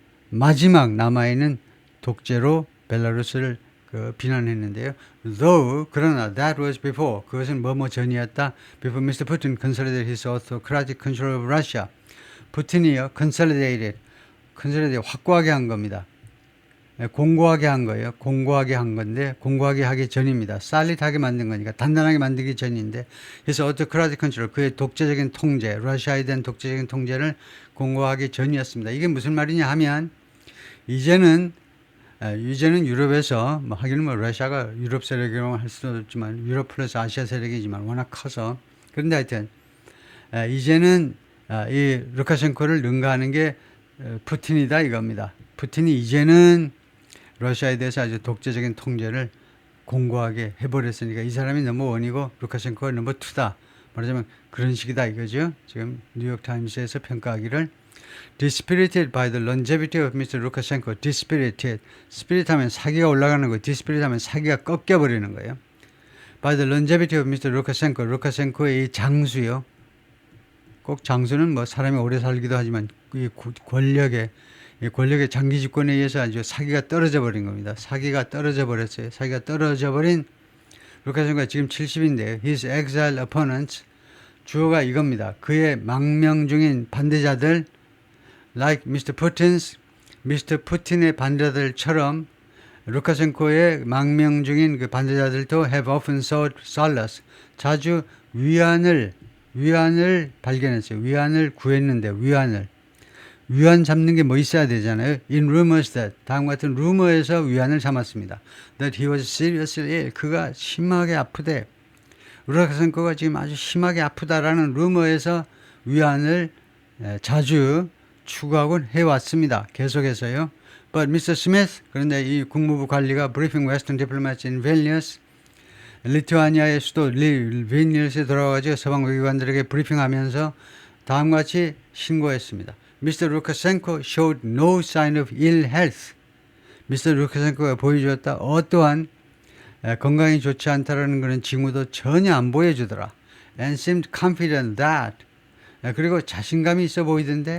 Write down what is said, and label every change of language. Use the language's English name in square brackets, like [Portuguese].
[Korean] 마지막 남아있는 독재로 벨라루스를 비난했는데요. [English] Though, [Korean] 그러나 [English] that was before, [Korean] 그것은 뭐뭐 전이었다. [English] Before Mr. Putin consolidated his autocratic control of Russia. [Korean] 푸틴이요, consolidate 확고하게 한 겁니다. 공고하게 한 거예요. 공고하게 한 건데 공고하게 하기 전입니다. solid하게 만든 거니까 단단하게 만들기 전인데 그래서 autocratic control, 그의 독재적인 통제, 러시아에 대한 독재적인 통제를 공고하기 전이었습니다. 이게 무슨 말이냐 하면 이제는 유럽에서 하기는 러시아가 유럽 세력이라고 할 수도 있지만 유럽 플러스 아시아 세력이지만 워낙 커서 그런데 하여튼 이제는 이 루카셴코를 능가하는 게 푸틴이다 이겁니다. 푸틴이 이제는 러시아에 대해서 아주 독재적인 통제를 공고하게 해버렸으니까 이 사람이 넘버 원이고 루카셴코가 넘버 투다. 말하자면 그런 식이다 이거죠. 지금 뉴욕타임스에서 평가하기를 [English] dispirited by the longevity of Mr. Lukashenko. dispirited. [Korean] spirit 하면 사기가 올라가는 거. dispirit 하면 사기가 꺾여버리는 거예요. [English] by the longevity of Mr. Lukashenko. [Korean] 루카셴코의 이 장수요. 꼭 장수는 뭐 사람이 오래 살기도 하지만 이 권력의 장기 집권에 의해서 아주 사기가 떨어져 버린 겁니다. 사기가 떨어져 버렸어요. 사기가 떨어져 버린 루카셴코가 지금 70인데요. [English] His exiled opponents. [Korean] 주어가 이겁니다. 그의 망명 중인 반대자들 [English] like Mr. [Korean] 푸틴의 반대자들처럼 루카셴코의 망명 중인 그 반대자들도 [English] have often sought solace. [Korean] 자주 위안을 발견했어요. 위안을 구했는데 위안 잡는 게 뭐 있어야 되잖아요. [English] In rumors that, [Korean] 다음 같은 루머에서 위안을 삼았습니다. [English] That he was seriously ill, [Korean] 그가 심하게 아프대. 루카셴코가 지금 아주 심하게 아프다라는 루머에서 위안을 자주 추구하곤 해왔습니다. 계속해서요. [English] But Mr. [Korean] Smith, 그런데 이 국무부 관리가 [English] briefing Western diplomats in Vilnius, [Korean] 리투아니아의 수도 빌니우스에 돌아가서 서방 외교관들에게 브리핑하면서 다음과 같이 신고했습니다. [English] Mr. Lukashenko showed no sign of ill health. Mr. [Korean] Lukashenko가 보여주었다 어떠한 건강이 좋지 않다라는 그런 징후도 전혀 안 보여주더라. [English] And seemed confident that. [Korean] 그리고 자신감이 있어 보이다.